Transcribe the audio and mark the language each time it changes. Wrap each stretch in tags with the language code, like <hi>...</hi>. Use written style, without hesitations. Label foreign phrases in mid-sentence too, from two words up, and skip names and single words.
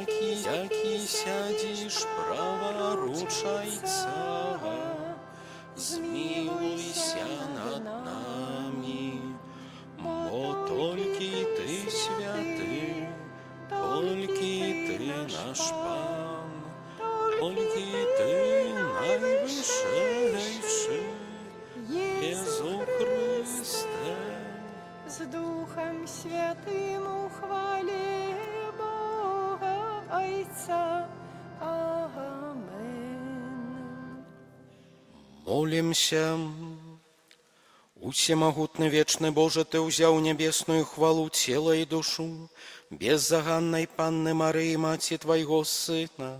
<uk>Яки сядешь праворуч Отца, змилуйся над нами, бо тільки Ти святий, тільки Ти наш Пан, тільки Ти найвищейший, Єсу Христе. з Духом Святим у хвалі Бога Отця. Амен. Молимся.</uk> <be>Усемагутны вечны Боже, Ты ўзяў нябесную хвалу цела і душу беззаганнай Панны Марыі, Маці Твайго Сына.</be>